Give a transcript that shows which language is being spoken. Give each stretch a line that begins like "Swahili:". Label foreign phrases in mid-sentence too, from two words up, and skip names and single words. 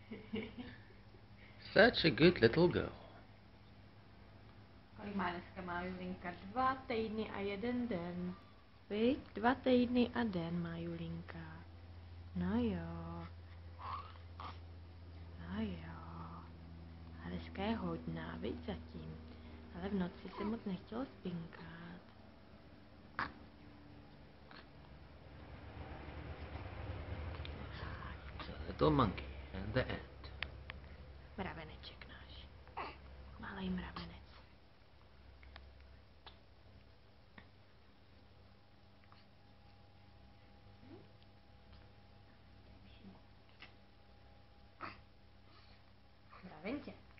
English: Such a good little girl.
Czech: Kolik má dneska má Julinka? 2 týdny a 1 den. Viď? 2 týdny a den má Julinka. No jo. No jo. A dneska je hodná, viď zatím. Ale v noci se moc nechtělo spinkat.
English: The little monkey and the ant.
Czech: Mraveneček náš. Malej mravenec. Mravence.